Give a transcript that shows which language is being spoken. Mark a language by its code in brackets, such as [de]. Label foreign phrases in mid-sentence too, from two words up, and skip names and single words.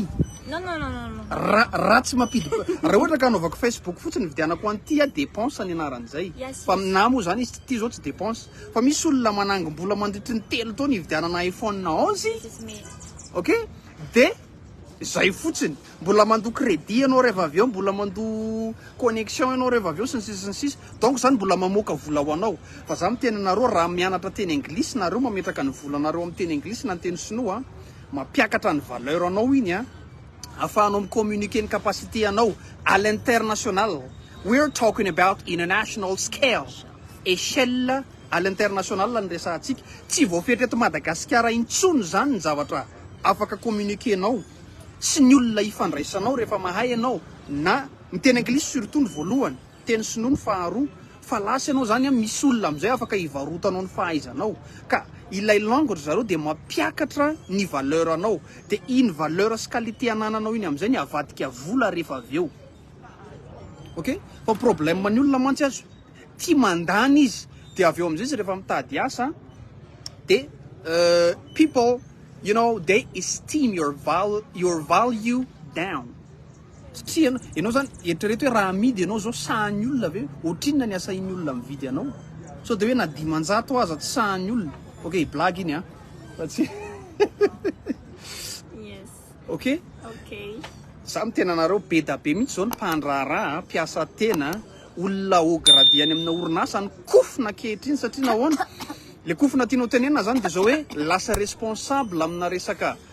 [fr] Non. [mg] raha tsy mampidi raha ohatra ka anaovako Facebook fotsiny vidianako an'ity dépense ny anaran'izay [en] Yes, [mg] fa aminah moa zany izy ty zao tsy dépense fa misy olona manangom-bola mandritry ny 3 taona hividianana iPhone 11 [en] This is me. [mg] ok de zay fotsiny mbola mando crédit anao rehefa avy eo mbola mando connexion anao rehefa avy eo sy ny sisa donc zany mbola mamoaka vola ho anao fa za miteny anareo raha mianatra teny anglisy nareo mametraka ny volanareo amin'ny teny anglisy na ny teny sinoa mampiakatra ny valeur anao iny afahanao micommuniquer ny capacité anao [fr] à l'international. [en] We're talking about international scale [fr] échelle à l'international [mg] ny resantsika tsy voafetra eto Madagascar intsony zany ny zavatra afaka communiquer anao sy ny olona ifandraisanao rehefa mahay anao na ny teny anglisy surtout ny voalohany teny sinoa ny faharoa fa lasy anao zany misy olona am'izay afaka hivarotanao ny fahaizanao ka ilay langue zareo de mampiakatra ny valeur anao de iny valeur sy qualité anananao iny am'izay ny avadika vola rehefa avy eo ok fa problème ny olona mantsy azo tia mandany izy de avy eo am'izay izy rehefa mitady asa de [en] people you know they esteem your value down [mg] satria ianao zany eritrereto hoe raha amidy ianao zao sahan'ny olona ve ohatrinona ny asa iny olona mividy anao so de hoe na 10 aza tsy sahan'ny olona ok blague iny fa tsy [en] Yes. [mg] ok za mitena anareo be da be mihitsy zao ny mpandraharaha mpiasa tena olona ogradeny amina orinasa ny kofina kehitriny satria nahoana le kofina tianao tenena zany de zao hoe lasa responsable amina resaka